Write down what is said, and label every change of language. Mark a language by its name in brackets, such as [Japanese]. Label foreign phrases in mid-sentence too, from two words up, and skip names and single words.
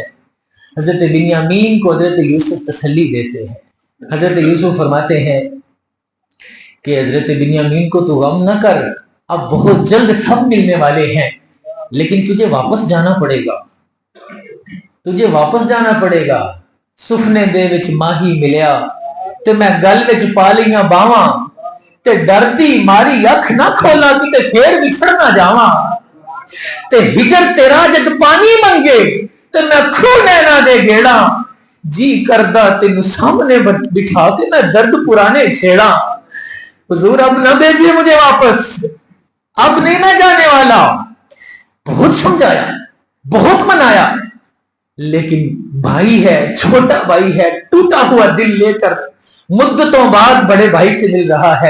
[Urdu] حضرت بنیامین کو حضرت یوسف تسلی دیتے ہیں۔ حضرت یوسف فرماتے ہیں کہ حضرت بنیامین کو تو غم نہ کر، اب بہت جلد سب ملنے والے ہیں، لیکن تجھے واپس جانا پڑے گا۔ [Punjabi] سفنے دے وچ ماہی ملیا تے میں گل وچ پا لیاں باواں، تے ڈردی ماری اکھ نہ کھولا کہ پھر بچھڑ نہ جاواں، تے ہجر تیرا جد پانی منگے تے میں کھو لینا دے گیڑا، جی کردہ تینو سامنے بٹھا کے میں درد پرانے چھیڑا۔ [Urdu] حضور اب نہ بھیجیے مجھے واپس، اب نہیں میں جانے والا۔ بہت سمجھایا، بہت منایا، لیکن بھائی ہے، چھوٹا بھائی ہے، ٹوٹا ہوا دل لے کر مدتوں بعد بڑے بھائی سے مل رہا ہے۔